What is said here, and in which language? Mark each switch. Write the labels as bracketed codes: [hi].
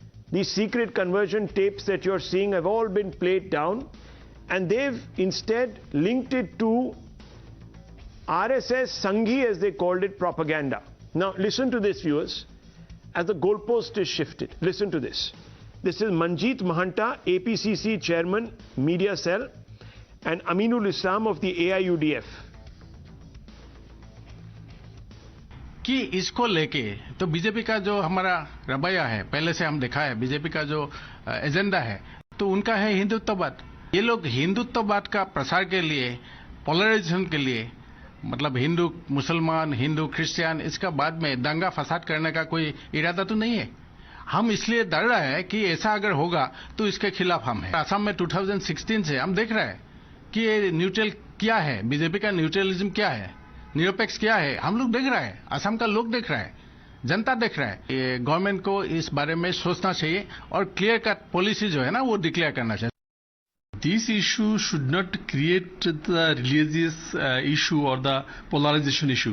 [en] These secret conversion tapes that you're seeing have all been played down, and they've instead linked it to RSS Sanghi, as they called it, propaganda. Now listen to this, viewers, as the goalpost is shifted. Listen to this. This is Manjeet Mahanta, APCC Chairman, Media Cell, and Aminul Islam of the AIUDF. [hi] कि इसको लेके तो BJP का जो हमारा रवैया है, पहले से हम देखा है, बीजेपी का जो एजेंडा है, तो उनका है हिंदुत्ववाद। ये लोग हिंदुत्ववाद का प्रसार के लिए, पोलराइजेशन के लिए, मतलब हिंदू मुसलमान, हिंदू क्रिश्चियन, इसका बाद में दंगा फसाद करने का कोई इरादा तो नहीं है। हम इसलिए डर रहे हैं कि ऐसा अगर होगा तो इसके खिलाफ हम हैं। असम में 2016 से हम देख रहे हैं कि ये न्यूट्रल क्या है, बीजेपी का न्यूट्रलिज्म क्या है, निरपेक्ष क्या है, हम लोग देख रहे हैं, असम का लोग देख रहे हैं, जनता देख रहा है। ये गवर्नमेंट को इस बारे में सोचना चाहिए और क्लियर कट पॉलिसी जो है ना वो डिक्लेयर करना चाहिए। [en] This issue should not create the religious issue or the polarization issue.